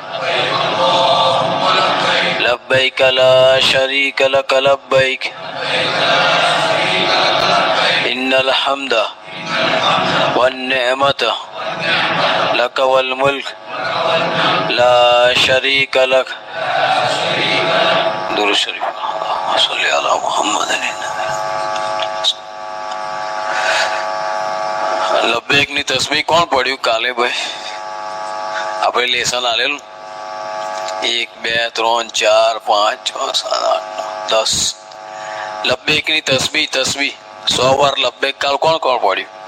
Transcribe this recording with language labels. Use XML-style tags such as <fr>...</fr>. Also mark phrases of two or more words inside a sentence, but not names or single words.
<ar>لبيك لا شريك لك لبيك إن الحمد والنعمة لك والملك لا شريك لك.</ar> <ur>درود شریف.</ur> <ar>صلی علی محمد.</ar> <gu>લબ્બૈક ની તસ્બીહ કોણ પડ્યું કાલે ભાઈ? આપણે લેસન આલેલું 1 2 3 4 5 6 7 8 9 10. લબ્બૈક ની તસ્બીહ 100 વાર લબ્બૈક કાલ કોણ પડ્યું?</gu>